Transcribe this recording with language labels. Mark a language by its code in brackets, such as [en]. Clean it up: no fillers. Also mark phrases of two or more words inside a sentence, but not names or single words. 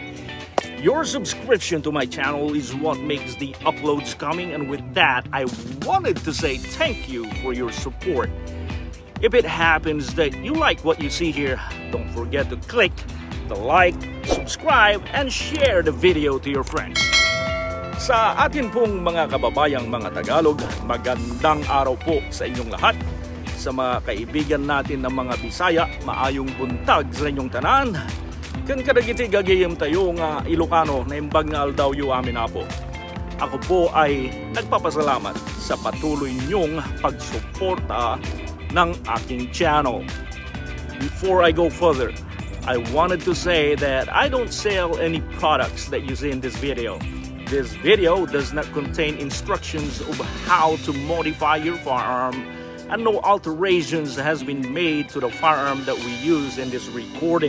[en] Your subscription to my channel is what makes the uploads coming, and with that, I wanted to say thank you for your support. If it happens that you like what you see here, don't forget to click the like, subscribe, and share the video to your friends. [tl] Sa atin pong mga kababayang mga Tagalog, magandang araw po sa inyong lahat. [ceb] Sa mga kaibigan natin ng mga Bisaya, maayong buntag sa inyong tanan. [ilo] Kan kadagiti gagayem tayo nga Ilocano na imbag nga aldaw yu amin na po. [tl] Ako po ay nagpapasalamat sa patuloy niyong pagsuporta ng aking channel. [en] Before I go further, I wanted to say that I don't sell any products that you see in this video. This video does not contain instructions of how to modify your firearm, and no alterations has been made to the firearm that we use in this recording.